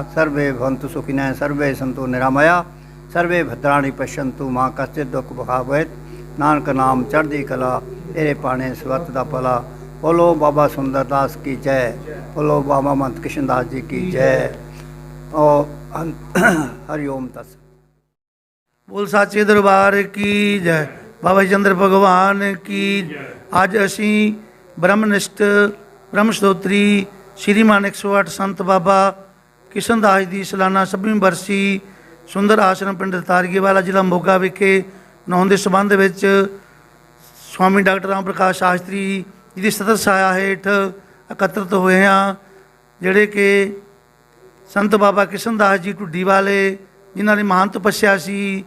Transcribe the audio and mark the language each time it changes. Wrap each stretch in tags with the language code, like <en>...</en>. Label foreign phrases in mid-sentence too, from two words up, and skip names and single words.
<sa>सर्वे भवन्तु सुखिनः, सर्वे सन्तु निरामया, सर्वे भद्राणि पश्यन्तु मा कश्चित् दुख भावैत।</sa> <pa>ਨਾਨਕ ਨਾਮ ਚੜ੍ਹਦੀ ਕਲਾ, ਤੇਰੇ ਪਾਣੇ ਸਵਤ ਦਾ ਭਲਾ।</pa> <hi>बोलो बाबा सुंदर दास की जय, बोलो बाबा मंत कृष्ण दास जी की जय। और हरि ओम तत्सत। बोल साचे दरबार की जय, बाबा चंद्र भगवान की।</hi> <pa>ਅੱਜ ਅਸੀਂ ਬ੍ਰਹਮਨਿਸ਼ਟ ਬ੍ਰਹਮ ਸਤੋਤਰੀ ਸ਼੍ਰੀਮਾਨ 108 ਸੰਤ ਬਾਬਾ ਕਿਸ਼ਨ ਦਾਸ ਦੀ ਸਾਲਾਨਾ 26ਵੀਂ ਬਰਸੀ ਸੁੰਦਰ ਆਸ਼ਰਮ ਪਿੰਡ ਤਾਰੀਵਾਲਾ ਜ਼ਿਲ੍ਹਾ ਮੋਗਾ ਵਿਖੇ ਮਨਾਉਣ ਦੇ ਸੰਬੰਧ ਵਿੱਚ ਸਵਾਮੀ ਡਾਕਟਰ ਰਾਮ ਪ੍ਰਕਾਸ਼ ਸ਼ਾਸਤਰੀ ਜੀ ਦੀ ਸਤਤ ਛਾਇਆ ਹੇਠ ਇਕੱਤਰਿਤ ਹੋਏ ਹਾਂ, ਜਿਹੜੇ ਕਿ ਸੰਤ ਬਾਬਾ ਕਿਸ਼ਨ ਦਾਸ ਜੀ ਢੁੱਡੀ ਵਾਲੇ, ਜਿਨ੍ਹਾਂ ਦੀ ਮਹਾਨ ਤਪੱਸਿਆ ਸੀ।</pa>